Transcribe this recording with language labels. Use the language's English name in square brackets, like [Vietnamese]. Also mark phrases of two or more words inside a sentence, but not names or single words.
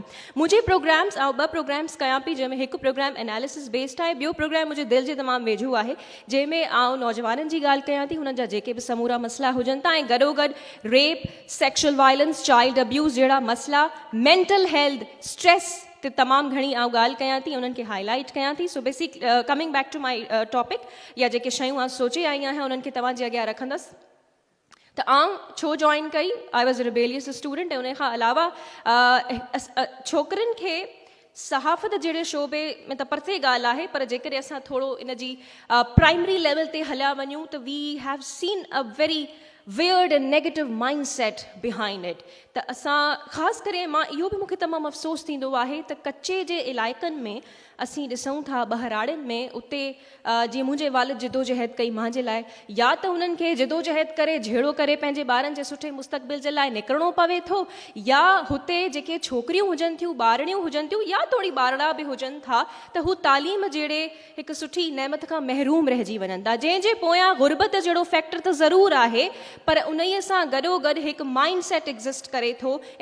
[Sindhi] मुंहिंजे प्रोग्राम्स, आउं 2 प्रोग्राम्स कयां पई, जंहिंमें हिकु प्रोग्राम एनालिसिस बेस्ड आहे, ॿियो प्रोग्राम मुंहिंजे दिलि जे तमामु वेझो आहे, जंहिंमें आउं नौजवाननि जी ॻाल्हि कयां थी, हुननि जा जेके बि समूरा मसइला हुजनि था, ऐं गॾोगॾु रेप, [English] sexual violence, child abuse [Sindhi] जहिड़ा मसइला, [English] mental health, [Sindhi] स्ट्रेस ते तमामु घणी आउं ॻाल्हि कयां थी, उन्हनि खे हाईलाइट कयां थी. सो [English] basic coming back to my topic, [Sindhi] या जेके शयूं आउं सोचे आई आहियां उन्हनि खे तव्हांजे अॻियां रखंदसि. त आउं छो जॉइन कई, [English] I was a rebellious student. [Sindhi] ऐं उन खां अलावा छोकिरियुनि खे सहाफ़त जहिड़े शोबे में त परते ॻाल्हि आहे, पर जेकॾहिं असां थोरो इन जी [English] primary level [Sindhi] ते हलिया वञूं त [English] we have seen a very weird and negative mindset behind it. [Sindhi] त असां ख़ासि करे मां इहो बि मूंखे तमामु अफ़सोस थींदो आहे त कच्चे जे इलाइक़नि में असीं ॾिसूं था, बहराड़ियुनि में, उते जीअं मुंहिंजे वालिद जिदोजहद कई मुंहिंजे लाइ, या त हुननि खे जिदोजहद करे झेड़ो करे पंहिंजे ॿारनि जे सुठे मुस्तक़बिल जे लाइ निकिरणो पवे थो, या हुते जेके छोकिरियूं हुजनि थियूं, ॿारड़ियूं हुजनि थियूं, या थोरी ॿारड़ा बि हुजनि था, त हू तालीम जहिड़े हिकु सुठी नेमत खां महरूम रहिजी वञनि था, जंहिंजे पोयां गुरबत जहिड़ो फैक्टर त ज़रूरु आहे, पर उन सां गॾोगॾु हिकु [English] mindset exist [Sindhi] करे थो.